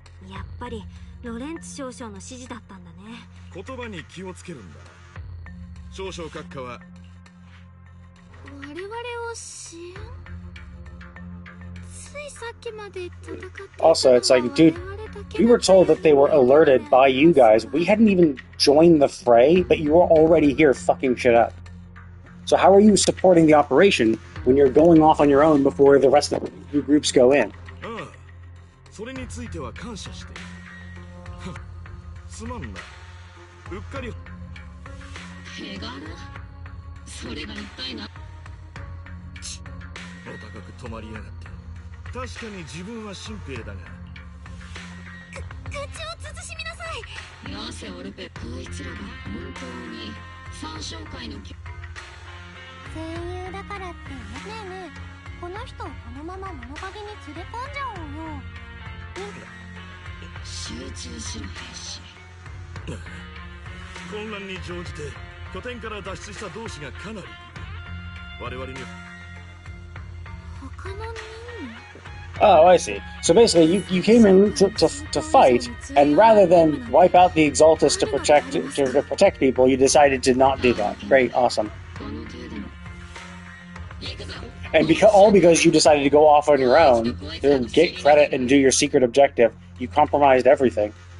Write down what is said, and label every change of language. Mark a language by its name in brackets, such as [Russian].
[Japanese] やっぱりロレンツ少将の指示だったんだね。言葉に気をつけるんだ。少々閣下は我々を支援。ついさっきまで戦っていた。 [English] Also, it's like, dude, we were told that they were alerted by you guys. We hadn't even joined the fray, but you were already here fucking shit up. So how are you supporting the operation when you're going off on your own before the rest of the groups go in? [Japanese] ああ、それについては感謝して。すまんな。うっかり。手柄？それが一体な。お高く止まりやがって。確かに自分は新兵だが。口を慎みなさい。よせオルペ、こいつらが本当に三将会の戦友だからって。ねえねえ、この人をこのまま物陰に連れ込んじゃおうよ。集中しろ兵士。混乱に乗じて拠点から脱出した同志がかなり我々に。他の任務。 [English] Oh, I see. So basically, you came in to fight, and rather than wipe out the Exaltus to protect people, you decided to not do that. Great, awesome. And all because you decided to go off on your own to get credit and do your secret objective, you compromised everything.